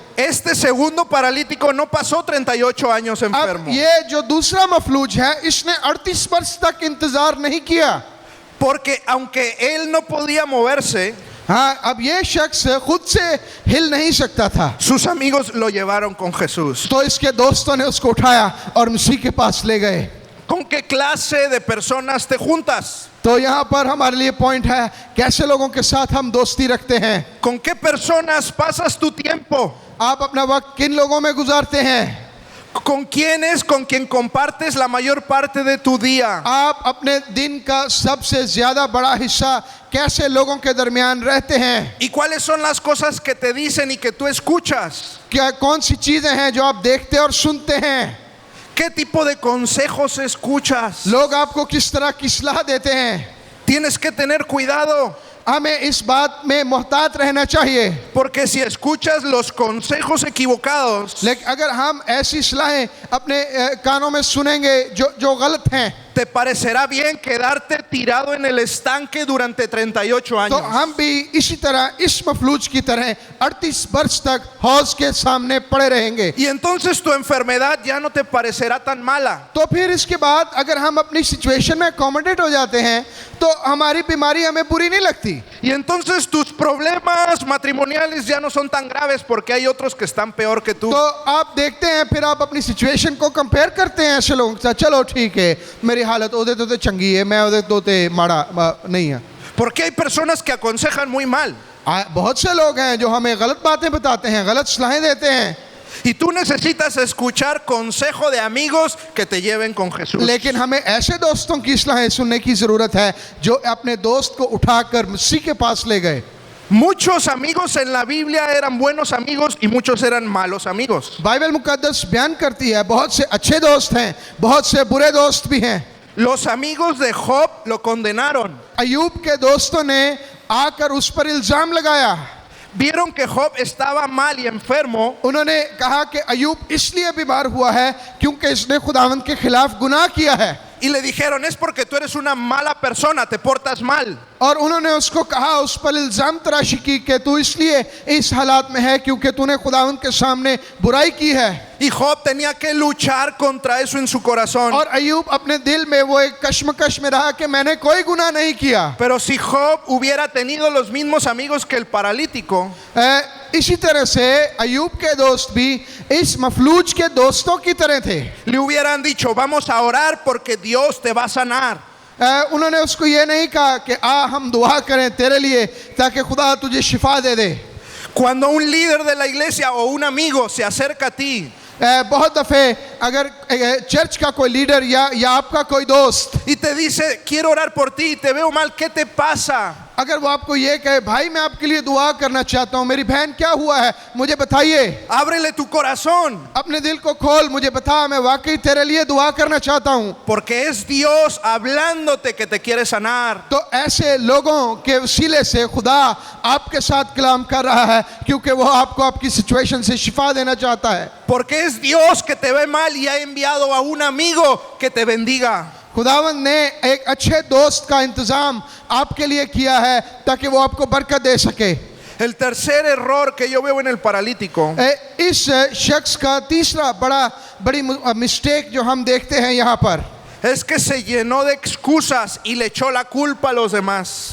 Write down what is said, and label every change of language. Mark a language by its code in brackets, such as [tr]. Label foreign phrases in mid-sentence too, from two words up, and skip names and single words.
[es] Este segundo paralítico no pasó 38 años [ur] اب [es] enfermo. [ur] یہ جو دوسرا مفلوج ہے، اس نے 38 برس تک انتظار نہیں کیا. [es] Porque aunque él no podía moverse, [ur] ہاں، اب یہ شخص خود سے ہل نہیں سکتا تھا, [es] sus amigos lo llevaron con Jesús. [ur] تو اس کے دوستوں نے اس کو اٹھایا اور مسیح کے پاس لے گئے. [es] ¿Con qué clase de personas te juntas? [ur] تو یہاں پر ہمارے لیے پوائنٹ ہے، کیسے لوگوں کے ساتھ ہم دوستی رکھتے ہیں. [es] ¿Con qué personas pasas tu tiempo? [ur] آپ اپنا وقت کن لوگوں میں گزارتے ہیں? [es] ¿Con quién es con quien compartes la mayor parte de tu día? [ur] آپ اپنے دن کا سب سے زیادہ بڑا حصہ کیسے لوگوں کے درمیان رہتے ہیں? [es] ¿Y cuáles son las cosas que te dicen y que tú escuchas? [ur] کیا کون سی چیزیں ہیں جو آپ دیکھتے اور سنتے ہیں? [es] ¿Qué tipo de consejos escuchas? [ur] لوگ آپ کو کس طرح کی صلاح دیتے ہیں, [es] Tienes que tener cuidado, [ur] ہمیں اس بات میں محتاط رہنا چاہیے. [es] porque si escuchas los consejos equivocados, [ur] لیکن اگر ہم ایسی صلاحیں اپنے کانوں میں سنیں گے جو غلط ہیں, [es] te parecerá bien quedarte tirado en el estanque durante 38 [ur] تو [es] años. [ur] ہم بھی اسی طرح اس مفلوج کی طرح 38 برس تک حوض کے سامنے پڑے رہیں گے. [es] Y entonces tu enfermedad ya no te parecerá tan mala. [ur] تو پھر اس کے بعد اگر ہم اپنی سچویشن میں اکاموڈیٹ ہو جاتے ہیں تو ہماری بیماری ہمیں بری نہیں لگتی. [es] Y entonces tus problemas matrimoniales ya no son tan graves porque hay otros que están peor que tú. [ur] تو آپ دیکھتے ہیں، پھر آپ اپنی سچویشن کو کمپیئر کرتے ہیں ایسے لوگوں کے ساتھ، چلو ٹھیک ہے [pa] میری حالت اوہدے تو چنگی ہے، میں اوہدے تو ماڑا نہیں ہے. [es] Porque hay personas que aconsejan muy mal. [ur] بہت سے لوگ ہیں جو ہمیں غلط باتیں بتاتے ہیں، غلط صلاحیں دیتے ہیں, [es] Y tú necesitas escuchar consejo de amigos que te lleven con Jesús. [ur] لیکن ہمیں ایسے دوستوں کی صلاحیں سننے کی ضرورت ہے جو اپنے دوست کو اٹھا کر مسیح کے پاس لے گئے. [es] Muchos amigos en la Biblia eran buenos amigos y muchos eran malos amigos. [ur] بائبل مقدس بیان کرتی ہے بہت سے اچھے دوست ہیں، بہت سے برے دوست بھی ہیں. [es] Los amigos de Job lo condenaron. [ur] ایوب کے دوستوں نے آکر اس پر الزام لگایا. [es] Vieron que Job estaba mal y enfermo [ur] انہوں نے کہا کہ ایوب اس لیے بیمار ہوا ہے کیونکہ اس نے خداوند کے خلاف گناہ کیا ہے. [es] y le dijeron, es porque tú eres una mala persona, te portas mal. [ur] اور انہوں نے اس کو کہا، اس پر الزام تراشی کی کہ تو اس لیے اس حالات میں ہے کیونکہ تو نے خداوند کے سامنے برائی کی ہے. [es] Y Job tenía que luchar contra eso en su corazón. [ur] اور ایوب اپنے دل میں وہ ایک کشمکش میں رہا کہ میں نے کوئی گناہ نہیں کیا. [es] Pero si Job hubiera tenido los mismos amigos que el paralítico, [ur] اسی طرح سے ایوب کے دوست بھی اس مفلوج کے دوستوں کی طرح تھے. [es] le hubieran dicho, vamos a orar porque Dios te va a sanar. [ur] انہوں نے اس کو یہ نہیں کہا کہ ہم دعا کریں تیرے لیے تاکہ خدا تجھے شفا دے دے. [es] Cuando un líder de la iglesia o un amigo se acerca a ti [ur] بہت دفعہ اگر چرچ کا کوئی لیڈر یا آپ کا کوئی دوست [es] y te dice, quiero orar por ti, te veo mal, ¿qué te pasa? [ur] اگر وہ آپ کو یہ کہے، بھائی میں آپ کے لیے دعا کرنا چاہتا ہوں، میری بہن کیا ہوا ہے مجھے بتائیے, [es] Ábrele tu corazón, [ur] اپنے دل کو کھول، مجھے بتا، میں واقعی تیرے لیے دعا کرنا چاہتا ہوں. [es] porque es Dios hablándote que te quiere sanar. [ur] تو ایسے لوگوں کے وسیلے سے خدا آپ کے ساتھ کلام کر رہا ہے کیونکہ وہ آپ کو آپ کی سچویشن سے شفا دینا چاہتا ہے. [es] Porque es Dios que te ve mal y ha enviado a un amigo que te bendiga. [ur] خداوند نے ایک اچھے دوست کا انتظام آپ کے لیے کیا ہے تاکہ وہ آپ کو برکت دے سکے. [es] El tercer error que yo veo en el paralítico [ur] اس شخص کا تیسرا بڑی مسٹیک جو ہم دیکھتے ہیں یہاں پر [es] es que se llenó de excusas y le echó la culpa a los demás.